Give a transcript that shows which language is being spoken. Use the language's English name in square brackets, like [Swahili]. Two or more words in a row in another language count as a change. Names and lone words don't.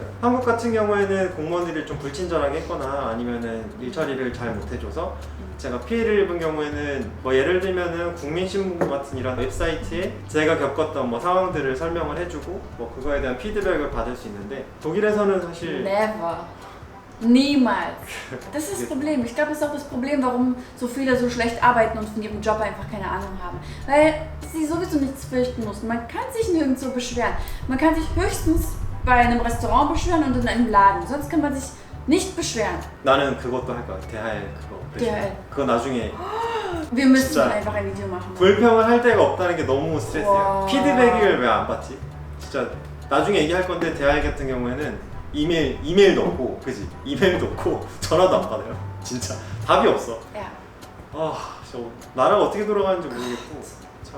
[Korean] 한국 같은 경우에는 공무원들이 좀 불친절하게 했거나 아니면은 일 처리를 잘 못해줘서 제가 피해를 입은 경우에는 뭐 예를 들면은 국민신문고 같은 이런 웹사이트에 제가 겪었던 뭐 상황들을 설명을 해주고 뭐 그거에 대한 피드백을 받을 수 있는데 독일에서는 사실 [English] Never. [German] Niemals. Das ist das Problem. Ich glaube, das ist auch das Problem, warum so viele so schlecht arbeiten und von ihrem Job einfach keine Ahnung haben. Weil sie sowieso nichts fürchten mussten. Man kann sich nirgendwo beschweren. Man kann sich höchstens bei einem Restaurant beschweren und in einem Laden. Sonst kann man sich nicht beschweren. [Korean] 나는 그것도 할 거야. 대하에 그거. DHL. 그거 나중에 [German] Wir müssen [Korean] 진짜 [German] einfach ein Video machen. [Korean] 불평을 할 데가 없다는 게 너무 스트레스예요. 와. 피드백을 왜 안 받지? 진짜 나중에 얘기할 건데 대하이 같은 경우에는 이메일 넣고 그지? 이메일 넣고 전화도 안 받아요. 진짜 답이 없어. [German] Ja. [Korean] 아, 저 나라가 어떻게 돌아가는지 모르겠고 참.